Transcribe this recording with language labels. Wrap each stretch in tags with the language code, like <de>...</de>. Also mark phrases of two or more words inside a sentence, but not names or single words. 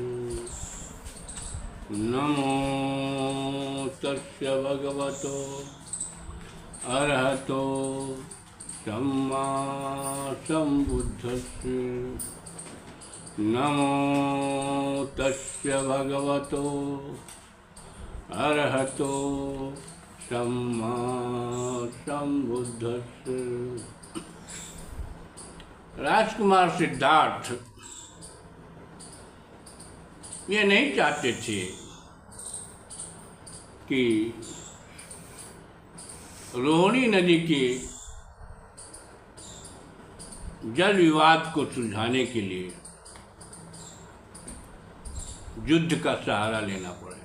<pi>नमो तस्य भगवतो अरहतो सम्मा सम्बुद्धस्य। नमो तस्य भगवतो अरहतो सम्मा सम्बुद्धस्य।</pi> <hi>राजकुमार सिद्धार्थ ये नहीं चाहते थे कि रोहिणी नदी के जल विवाद को सुलझाने के लिए युद्ध का सहारा लेना पड़े।</hi>